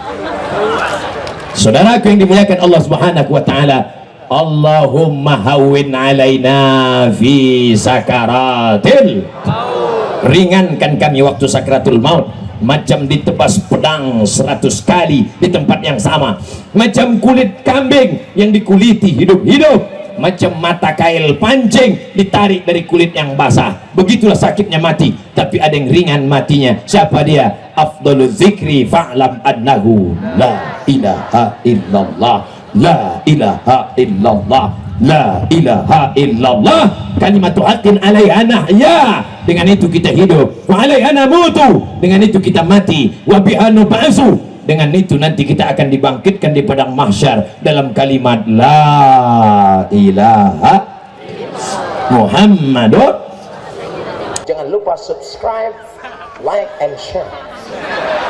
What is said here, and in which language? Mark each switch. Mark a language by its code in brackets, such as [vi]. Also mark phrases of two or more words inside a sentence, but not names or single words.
[id] Saudaraku yang dimuliakan [ar] Allah سبحانه وتعالى، اللهم هون علينا في سكرات, [id] ringankan kami waktu sakratul maut, macam ditebas pedang 100 kali di tempat yang sama, macam kulit kambing yang dikuliti hidup-hidup, macam mata kail pancing ditarik dari kulit yang basah. Begitulah sakitnya mati. Tapi ada yang ringan matinya. Siapa dia? [ar] أفضل الذكر فاعلم أنه لا إله إلا الله، لا إله إلا الله، لا إله إلا الله، كلمة حق عليها نحيا, [id] dengan itu kita hidup, [ar] وعليها نموت, [id] dengan itu kita mati, [ar] وبها نبعث, [id] dengan itu nanti kita akan dibangkitkan di padang mahsyar dalam kalimat [ar] لا إله محمد. [id] Jangan lupa subscribe, [en] like and share.